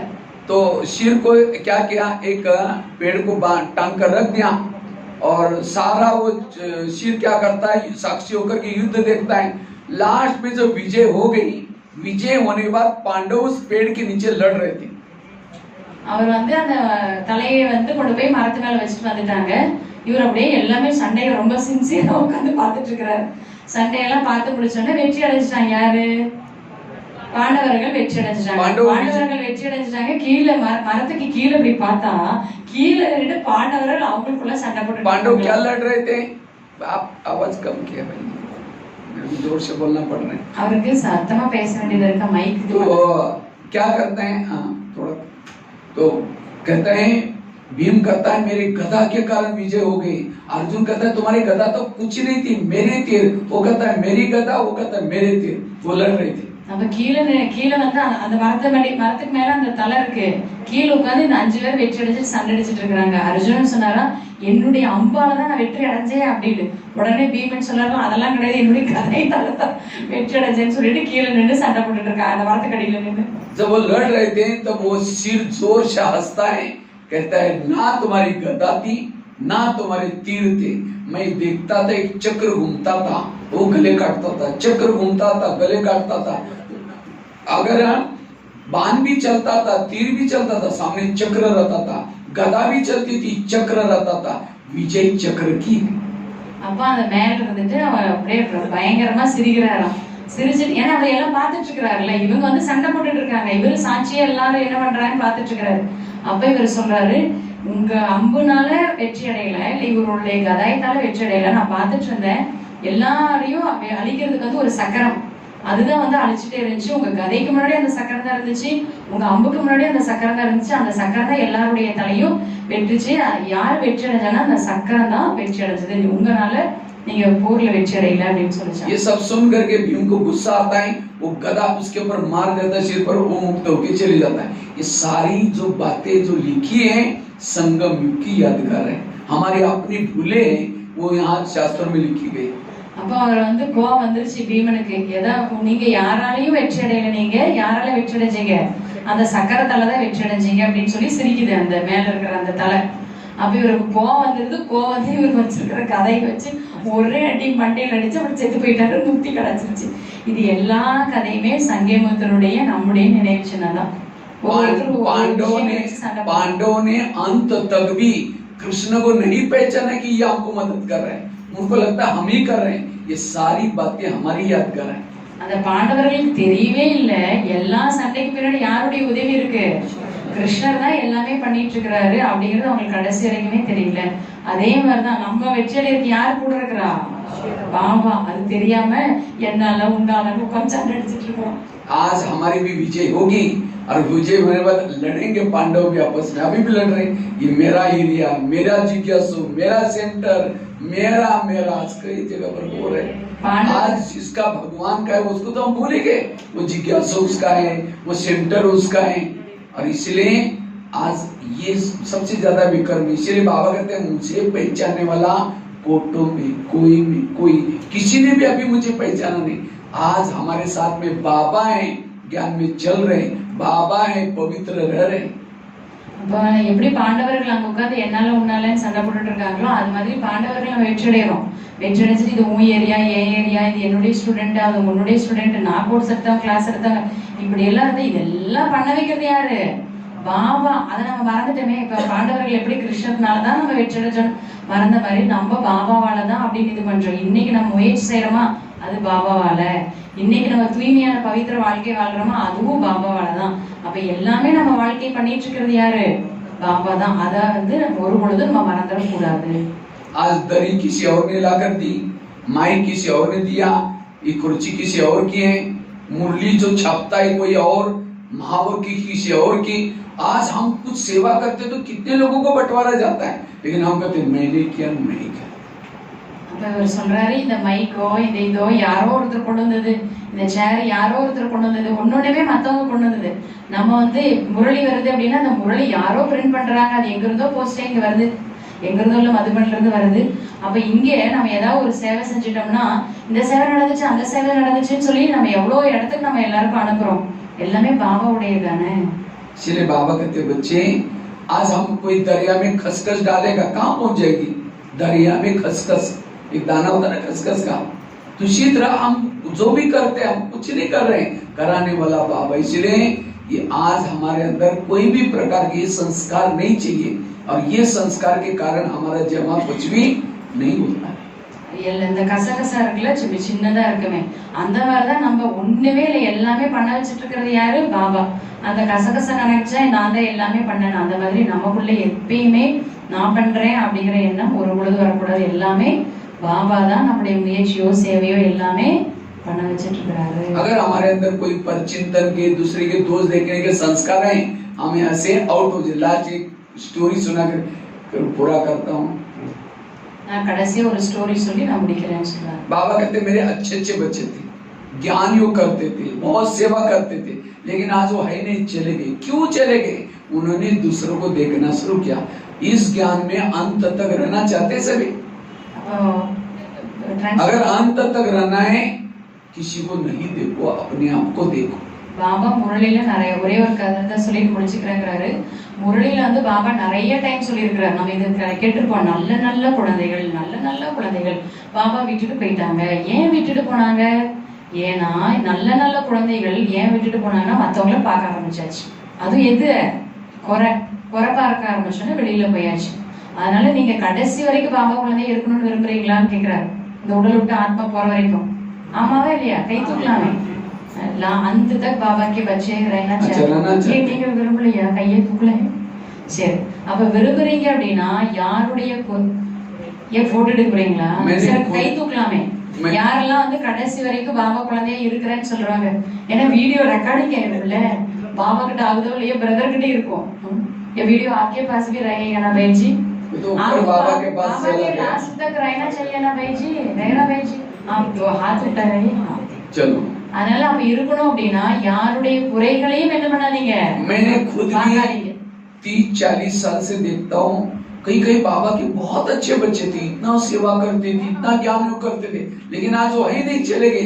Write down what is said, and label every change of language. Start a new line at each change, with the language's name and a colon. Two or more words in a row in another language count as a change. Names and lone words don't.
Hindi: तो सिर को क्या किया, एक पेड़ को टांग कर रख दिया और सारा वो शीर क्या करता है, साक्षी होकर के युद्ध देखता है। लास्ट में जो विजय हो गई, विजय होने के बाद पांडव उस पेड़ के नीचे लड़ रहे थे।
Tamil: அவர் வந்து அந்த தலையை வந்து கொண்டு போய் மரத்து மேல வச்சுட்டு வந்துட்டாங்க. இவர் அப்படியே எல்லாமே சண்டையை ரொம்ப சின்சியரா உட்காந்து பார்த்துட்டு இருக்கிறாரு. சண்டையெல்லாம் பார்த்து முடிச்சோடனே வெற்றி அடைஞ்சிட்டாங்க. யாரு? பாண்டவர்கள் வெற்றி அடைஞ்சிட்டாங்க. பாண்டவர்கள் வெற்றி அடைஞ்சிட்டாங்க. கீழே மரத்துக்கு கீழே இப்படி பார்த்தா கீழே இருந்து பாண்டவர்கள் அவங்களுக்குள்ள சண்டை போட்டு
Hindi: पांडव क्या लड़ रहे थे? आप आवाज कम किया भाई, जोर से बोलना पड़ रहा है।
Tamil: அவருக்கு சத்தமா பேச வேண்டியது இருக்கு, மைக்
Hindi: तो क्या करते हैं, हाँ थोड़ा, तो कहते हैं भीम कहता है मेरे गदा के कारण विजय हो गई। अर्जुन कहता है तुम्हारी गदा तो कुछ नहीं थी, मेरे तीर। वो कहता है मेरी गदा, वो कहता है मेरे तीर। वो लड़ रहे थे।
Tamil: அப்ப கீழே வந்து அந்த மரத்துக்கு மேல அந்த தலை இருக்கு. கீழே உட்காந்து இந்த 5 பேர் வெற்றி அடைஞ்சு சண்டை அடிச்சிட்டு இருக்காங்க. அர்ஜுனன் சொன்னாரா என்னுடைய அம்பாலதான் நான் வெற்றி அடைஞ்சேன் அப்படின்னு. உடனே பீமன் சொன்னாரா அதெல்லாம் கிடையாது, என்னுடைய கதைத்தால தான் வெற்றி அடைஞ்சேன்னு சொல்லிட்டு கீழே நின்று சண்டை போட்டுட்டு இருக்காங்க அந்த மரத்துக்கு அடியில நின்று.
Hindi: जब वो लड़ रहे थे तब वो सिर जोर से हंसता है, कहता है ना तुम्हारी गदा थी ना तुम्हारे तीर थे, मैं देखता था एक चक्र घूमता था, वो गले काटता था, चक्र घूमता था गले काटता था। अगर बाण भी चलता था, तीर भी चलता था, सामने चक्र रहता था, गदा भी चलती थी, चक्र रहता था, विजय चक्र की।
Tamil: அப்ப அந்த மேல இருந்துட்டு அவர் அப்படியே பயங்கரமா சிரிக்கிறாராம். சிரிச்சுட்டு ஏன்னா அவர் எல்லாம் பார்த்துட்டு இருக்கிறாருல்ல, இவங்க வந்து சண்டை போட்டுட்டு இருக்காங்க, இவரு சாட்சியா எல்லாரும் என்ன பண்றாங்கன்னு பார்த்துட்டு இருக்கிறாரு. அப்ப இவர் சொல்றாரு உங்க அம்புனால வெற்றி அடையல, இல்ல இவருடைய கதாயத்தால வெற்றி அடையல, நான் பார்த்துட்டு இருந்தேன். எல்லாரையும் அழிக்கிறதுக்கு வந்து ஒரு சக்கரம் அதுதான் வந்து அழிச்சுட்டே இருந்துச்சு. உங்க கதைக்கு முன்னாடி அந்த சக்கரம் தான் இருந்துச்சு, உங்க அம்புக்கு முன்னாடி அந்த சக்கரம் தான் இருந்துச்சு. அந்த சக்கரம் தான் எல்லாருடைய தலையும் வெற்றிச்சு. யார் வெற்றி அடைஞ்சாங்கன்னா அந்த சக்கரம் தான் வெற்றி அடைஞ்சது, உங்களால நீங்க போர்ல வெற்றி அடையல அப்படின்னு சொல்லிச்சு.
Hindi: ये सब सुन करके भीम को गुस्सा आता है, वो गदा उसके ऊपर मार देता है सिर पर, वो मुक्त होके चले जाता है। ये सारी जो बातें जो लिखी है संगम युग की यादगार है, हमारी अपनी भूले हैं वो यहाँ शास्त्रों में लिखी गई।
Tamil: அப்ப அவர் வந்து கோவம் வந்துருச்சு பீமனுக்கு. நீங்க யாராலையும் வெற்றி அடையல, நீங்க யாரால வெற்றி அடைஞ்சீங்க, அந்த சக்கரத்தால தான் வெற்றி அடைஞ்சீங்க அப்படின்னு சொல்லி சிரிக்குது அந்த மேல இருக்கிற அந்த தலை. அப்ப இவருக்கு கோவம் வந்துருது. கோவம் வந்து இவருக்கு வச்சிருக்கிற கதையை வச்சு ஒரே அடி மண்டையில் அடிச்சு அவர் செத்து போயிட்டாரு, முக்தி கிடைச்சிருச்சு. இது எல்லா கதையுமே சங்கேமுத்தருடைய நம்முடைய நினைவு சின்னதான்.
Hindi: पांडवों ने अंत तक भी कृष्ण को नहीं पहचाना कि ये आपको मदद कर रहे हैं, उनको लगता है हम ही कर रहे हैं। ये सारी बातें हमारी यादगार है।
Tamil: அந்த பாண்டவர்களுக்கு தெரியவே இல்ல எல்லா சண்டைக்கு பின்னாடி யாருடைய உதவி இருக்கு, கிருஷ்ணர் தான் எல்லாமே பண்ணிட்டு இருக்கிறாரு அப்படிங்கிறது அவங்களுக்கு கடைசி வரைக்குமே தெரியல. அதே மாதிரிதான் நம்ம வெற்றி அடையிறதுக்கு யார் கூட இருக்கிறா, பாபா. அது தெரியாம என்னால உண்டால உட்கார்ந்து சண்டை அடிச்சிட்டு இருக்கோம்.
Hindi: आज हमारी भी विजय होगी और विजय होने के बाद लड़ेंगे पांडव भी आपस में, अभी भी लड़ रहे हैं। ये मेरा एरिया, मेरा जिज्ञासु, मेरा सेंटर, मेरा मेरा आज कई जगह पर बोल रहे हैं। आज जिसका भगवान का है उसको तो हम भूल ही गए, वो जिज्ञासु उसका है, वो सेंटर उसका है। और इसलिए आज ये सबसे ज्यादा विक्रम, इसलिए बाबा कहते हैं मुझे पहचानने वाला फोटो में कोई किसी ने भी अभी मुझे पहचाना नहीं। आज हमारे साथ में बाबा हैं, ज्ञान में चल रहे हैं, बाबा हैं, पवित्र रह रहे हैं।
Tamil: எப்படி பாண்டவர்கள் அங்க உட்காந்து என்னால உன்னாலன்னு சண்டை போட்டுட்டு இருக்காங்களோ அது மாதிரி பாண்டவர்கள் நம்ம வெற்றி அடைகிறோம். வெற்றி அடைஞ்சிட்டு இது உன் ஏரியா என் ஏரியா, இது என்னுடைய ஸ்டூடெண்ட் அது உன்னுடைய ஸ்டூடெண்ட், நான் கோர்ஸ் எடுத்தவங்க கிளாஸ் எடுத்தாங்க, இப்படி எல்லாம் இருந்து இதெல்லாம் பண்ண வைக்கிறது யாரு, பாபா. அதை நம்ம மறந்துட்டோமே. இப்ப பாண்டவர்கள் எப்படி கிருஷ்ணர்னாலதான் நம்ம வெற்றி அடைஞ்சோம் மறந்த மாதிரி நம்ம பாபாவாலதான் அப்படின்னு இது பண்றோம். இன்னைக்கு நம்ம முயற்சி செய்யறோமா, அது பாபாவால. இன்னைக்கு நம்ம தூய்மையான பவித்திர வாழ்க்கை வாழ்றோமா, அதுவும் பாபாவால தான். அப்ப எல்லாமே நம்ம வாழ்க்கை பண்ணிட்டு இருக்கிறது யாரு, பாபா தான். அத வந்து ஒரு பொழுது நம்ம மறந்துட கூடாது.
Hindi: आज दरी किसी और ने लाकर दी, माइक किसी और ने दिया, ये कुर्सी किसी और की है, मुरली जो छापता है कोई और, महावर की किसी और की। आज हम कुछ सेवा करते तो कितने लोगों को बंटवारा जाता है, लेकिन हम कहते मैंने किया नहीं किया।
Tamil: அவர் சொல்றாரு இந்த மைக்கோ இந்த இதோ யாரோ ஒருத்தர் கொண்டு வந்தது, இந்த சேர் யாரோ ஒருத்தர் கொண்டு வந்தது, ஒன்னொன்னவே மத்தவங்க கொண்டு வந்தது. நம்ம வந்து முரளி வருது அப்படின்னா அந்த முரளி யாரோ பிரிண்ட் பண்றாங்க, அது எங்க இருந்தோ போஸ்டே இங்க வருது, எங்க இருந்தோ இல்ல மதுபன்ல இருந்து வருது. அப்ப இங்க நம்ம ஏதாவது ஒரு சேவை செஞ்சிட்டோம்னா இந்த சேவை நடந்துச்சு அந்த சேவை நடந்துச்சுன்னு சொல்லி நம்ம எவ்வளவு இடத்துக்கு நம்ம எல்லாருக்கும் அனுப்புறோம். எல்லாமே பாபாவுடையது தானே.
Hindi: इसलिए बाबा कहते बच्चे आज हम कोई दरिया में खसखस डालेगा कहाँ पहुंच जाएगी, दरिया में खसखस, एक दाना होता है ना खसखस का, तो इसी तरह हम जो भी करते हैं हम कुछ नहीं कर रहे हैं, कराने वाला बाबा। इसलिए ये आज हमारे अंदर कोई भी प्रकार के संस्कार नहीं चाहिए, और ये संस्कार के कारण हमारा जमा कुछ भी नहीं होता है।
Tamil: இந்த கசகசா இருக்குல்ல, சின்னதா இருக்குமே, அந்த மாதிரிதான் நம்ம ஒண்ணுமே இல்லை, எல்லாமே பண்ண வச்சுட்டு இருக்கிறது யாரு? பாபா. அந்த கசகசா நினைச்சா நான் தான் எல்லாமே பண்ணேன், அந்த மாதிரி நமக்குள்ள எப்பயுமே நான் பண்றேன் அப்படிங்கிற எண்ணம் ஒரு பொழுது வரக்கூடாது. எல்லாமே பாபா தான் நம்முடைய முயற்சியோ சேவையோ எல்லாமே பண்ண வச்சுட்டு இருக்கிறாரு.
Hindi: अगर हमारे अंदर कोई परचिंतन के, दूसरे के दोष देखने के संस्कार हैं, हम यहाँ से आउट हो जाए। लास्ट एक स्टोरी सुना कर पूरा करता हूँ।
Tamil: நான் கடைசியா ஒரு ஸ்டோரி சொல்லி நான் முடிக்கிறேன்னு சொல்றாரு.
Hindi: बाबा कहते मेरे अच्छे अच्छे बच्चे थे, ज्ञान योग करते थे, बहुत सेवा करते थे, लेकिन आज वो है नहीं, चले गए। क्यों चले गए? उन्होंने दूसरों को देखना शुरू किया। इस ज्ञान में अंत तक रहना चाहते सभी। अगर अंत तक रहना है, किसी को नहीं देखो, अपने आप को देखो।
Tamil: பாபா முரளியில நிறைய ஒரே ஒரு கதை தான் சொல்லிட்டு முடிச்சுக்கிறேங்கிறாரு. முரளியில வந்து பாபா நிறைய டைம் சொல்லியிருக்கிறார். நம்ம இது கேட்டிருப்போம், நல்ல நல்ல குழந்தைகள், நல்ல நல்ல குழந்தைகள் பாபா விட்டுட்டு போயிட்டாங்க. ஏன் விட்டுட்டு போனாங்க? ஏன்னா நல்ல நல்ல குழந்தைகள் ஏன் விட்டுட்டு போனாங்கன்னா மற்றவங்கள பார்க்க ஆரம்பிச்சாச்சு. அதுவும் எது குறை பார்க்க ஆரம்பிச்சோன்னா வெளியில போயாச்சு. அதனால நீங்க கடைசி வரைக்கும் பாபா குழந்தைய இருக்கணும்னு விரும்புறீங்களான்னு கேட்கிறாரு. இந்த உடல் விட்டு ஆத்மா போற வரைக்கும். ஆமாவா இல்லையா? கை தூக்கலாமே.
Hindi: अंत तक बाबा के बच्चे रहना चाहिए.
Tamil: நீங்க விரும்பலையா? கையை தூக்கல. சரி, அப்ப விரும்புறீங்க அப்படின்னா யாருடைய ஏன் போட்டோ எடுக்கிறீங்களா? கை தூக்கலாமே. யாரெல்லாம் வந்து கடைசி வரைக்கும் பாபா குழந்தையா இருக்கிறேன்னு சொல்றாங்க? ஏன்னா
English: video recording
Tamil: ஆயிடும்ல, பாபா கிட்ட ஆகுதோ இல்லையோ பிரதர் கிட்ட இருக்கும்.
Hindi: ये वीडियो आपके पास भी रहेगा ना भाई जी? बाबा के पास लास्ट तक रहना चाहिए ना भाई जी? रहेगा भाई जी? आप तो हाथ उठा रहे हैं. चलो,
Tamil: அதனால அப்ப இருக்கணும் அப்படின்னா யாருடைய குறைகளையும் என்ன பண்ணாதீங்க.
Hindi: मैंने खुद भी 30-40 साल से देखता हूँ, कई बाबा के बहुत अच्छे बच्चे थे, इतना सेवा करते थे, इतना ज्ञान योग करते थे, लेकिन आज वो ही नहीं, चले गए।